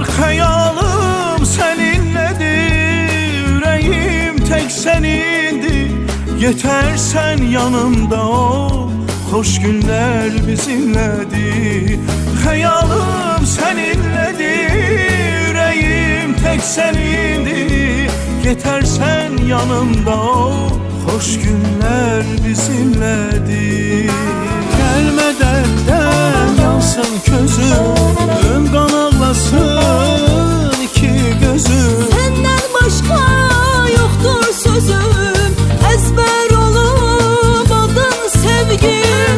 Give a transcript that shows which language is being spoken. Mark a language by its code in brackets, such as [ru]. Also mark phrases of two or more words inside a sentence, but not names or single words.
[az] Xəyalım səninlədir, ürəyim tək sənindir, yetərsən yanımda ol, xoş günlər bizimlədir. Xəyalım səninlədir, ürəyim tək sənindir, yetərsən yanımda ol, [tr] hoş günler bizimledir. Gelme dertten yansın közüm, kan ağlasın iki gözüm. Senden başka yoktur sözüm, ezber olup adın sevgim.